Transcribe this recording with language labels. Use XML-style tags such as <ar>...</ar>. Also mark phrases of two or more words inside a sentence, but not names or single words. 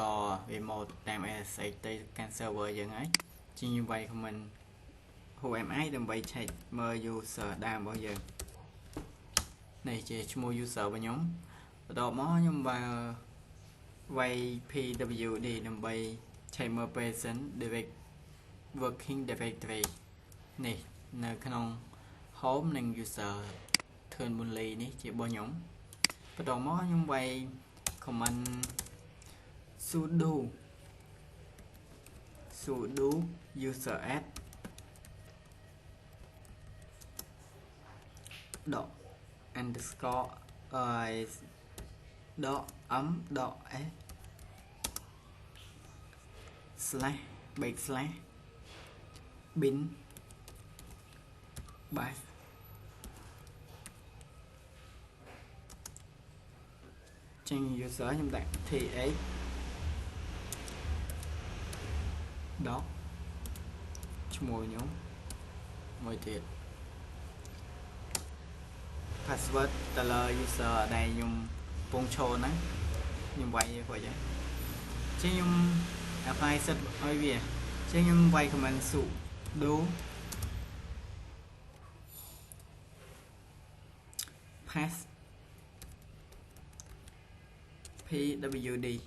<km>Remote តាម SSH ទៅកាន់ server យើងហើយចឹងខ្ញុំវាយ</km> <en>comment Who am I</en> <km>ដើម្បី check មើល user ដើមរបស់យើងនេះជាឈ្មោះ user របស់ខ្ញុំបន្ទាប់មកខ្ញុំវាយ pwd ដើម្បី check មើល</km> <en>present direct working directory</en> <km>នេះនៅក្នុង home និង</km> <en>user turn only</en> <km>នេះជារបស់ខ្ញុំបន្ទាប់មកខ្ញុំវាយ</km> <en>command sudo user add dot underscore dot dot s slash backslash bin bash</en> <km>ចឹង user ខ្ញុំដាក់ th dot ឈ្មោះខ្ញុំមួយទៀត</km> <en>password Teller user</en> <km>ដែលខ្ញុំកំពុងឈរហ្នឹងខ្ញុំវាយវាយចឹងខ្ញុំ</km> <en>apply set</en> <km>ឲ្យវាចឹងខ្ញុំវាយ</km> <en>command sudo pass pwd</en>